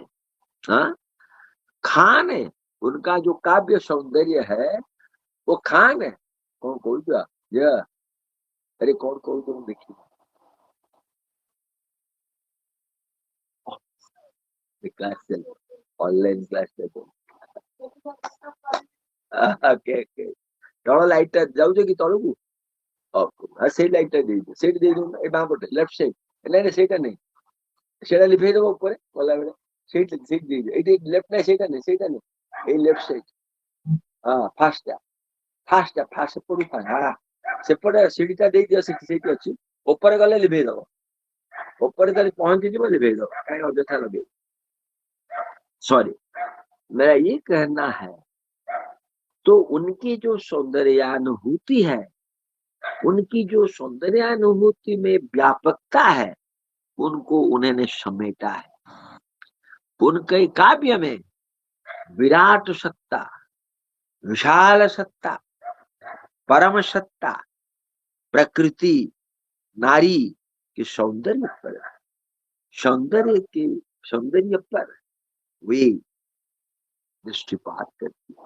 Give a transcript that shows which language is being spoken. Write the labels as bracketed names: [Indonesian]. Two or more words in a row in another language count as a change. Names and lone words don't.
[Hindi] हाँ, खान है, उनका जो काव्य सौंदर्य है वो खान है। कौन कोई क्या ये, अरे कौन कोई तुम देखिए, क्लास चल, [English] online class [Hindi] चल। [English] OK OK, [Odia] ତଳ ଲାଇଟ୍ ଟା ଯାଉଛ କି ତଳକୁ? ସେଇ ଲାଇଟ୍ ଟା ଦେଇଦିଅ, ସେଇଠି ଦେଇଦଉନ, ଏ ବାଁ ପଟେ [English] left side. [Odia] ନାଇଁ ନାଇଁ ସେଇଟା ନାଇଁ, ସେଇଟା ଲିଭେଇ ଦବ ଉପରେ ଗଲାବେଳେ, ସେଇଠି ସେଇଠି ଦେଇଦିଅ, ଏଇଠି ଲେଫ୍ଟ ନାଇଁ, ସେଇଟା ନାଇଁ, ସେଇଟା ନାଇଁ, ଏଇ [English] left side. [Odia] ହଁ ଫାଷ୍ଟ ଟା, ଫାଷ୍ଟ ସେପଟୁ ଫାଷ୍ଟ, ହଁ ସେପଟେ ସିଡିଟା ଦେଇଦିଅ, ସେଠି ସେଇଠି ଅଛି, ଉପରେ ଗଲେ ଲିଭେଇ ଦବ, ଉପରେ ତାହେଲେ ପହଞ୍ଚିଯିବ, ଲିଭେଇ ଦବ, କାହିଁ ଅଯଥା ଲଗେଇ। [Hindi] सॉरी, मेरा ये कहना है, तो उनकी जो सौंदर्यानुभूति है, उनकी जो सौंदर्यानुभूति में व्यापकता है, उनको उन्होंने समेटा है। उनके काव्य में विराट सत्ता, विशाल सत्ता, परम सत्ता, प्रकृति, नारी के सौंदर्य पर, सौंदर्य के सौंदर्य पर वे दृष्टिपात करती है।